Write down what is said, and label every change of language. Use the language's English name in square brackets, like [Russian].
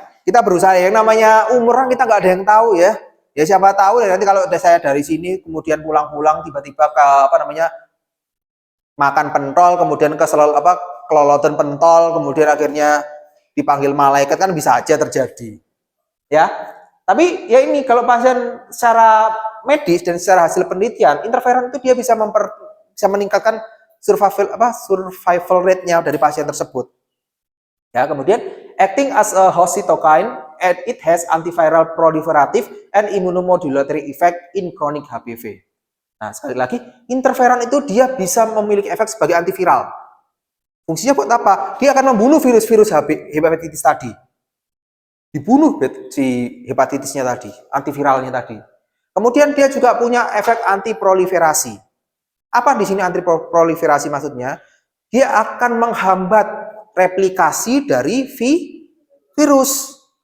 [Indonesian] Kita berusaha, yang namanya umur kita nggak ada yang tahu ya. Ya siapa tahu ya, nanti kalau saya dari sini kemudian pulang-pulang tiba-tiba ke makan pentol, kemudian kelolotan pentol, kemudian akhirnya dipanggil malaikat, kan bisa aja terjadi. Ya. Tapi ya ini kalau pasien secara medis dan secara hasil penelitian, interferon itu dia bisa meningkatkan survival rate-nya dari pasien tersebut. [English] Ya, kemudian acting as a host cytokine, and it has antiviral proliferative and immunomodulatory effect in chronic HBV. [Indonesian] Nah, sekali lagi, interferon itu dia bisa memiliki efek sebagai antiviral. Fungsinya buat apa? Dia akan membunuh virus-virus hepatitis tadi. Dibunuh si hepatitisnya tadi, antiviralnya tadi. Kemudian dia juga punya efek antiproliferasi. Apa di sini antiproliferasi maksudnya? Dia akan menghambat replikasi dari virus.